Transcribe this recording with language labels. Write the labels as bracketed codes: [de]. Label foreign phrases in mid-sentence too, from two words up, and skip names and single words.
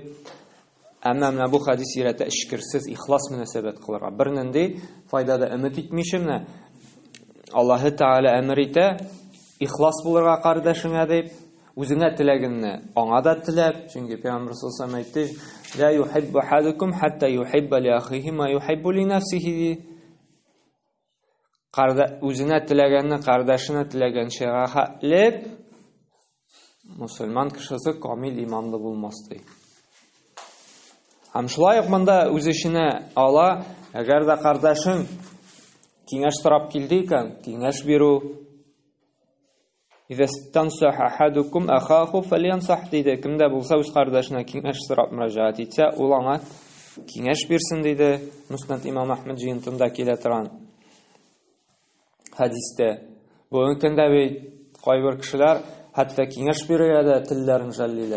[tt] Әмма менә бу хадис өйрәтә эшкерсез, ихлас мөнәсәбәт кылырга. Бер нинди файда да өмет итмичә менә Аллаһы Тәгалә әмер итә, ихлас булырга кардәшеңә дип, үзеңә теләгәнне аңа да теләп, чөнки Пәйгамбер [ar] صلى الله عليه وسلم [tt] әйтте: [ar] "لا يحب أحدكم حتى يحب لأخيه ما يحب لنفسه". [tt] Үзенә теләгәнне кардәшенә теләгәнчә хәтлеп, мусульман кешесе камил иманлы булмас ди. Һәм шулай ук монда үз эшенә ала, әгәр дә кардәшең киңәш сорап килде икән, киңәш бирү. [ar] إذا استنصح أحدكم أخاه فلينصح диде. [tt] Кемдә булса үз кардәшенә киңәш сорап мөрәҗәгать итсә, ул аңа киңәш бирсен диде. Муснад имам Ахмад җыентында килә торган хадистә. Бүгенге көндә бит кайбер кешеләр хәтта киңәш бирергә дә телләрен жәллиләр.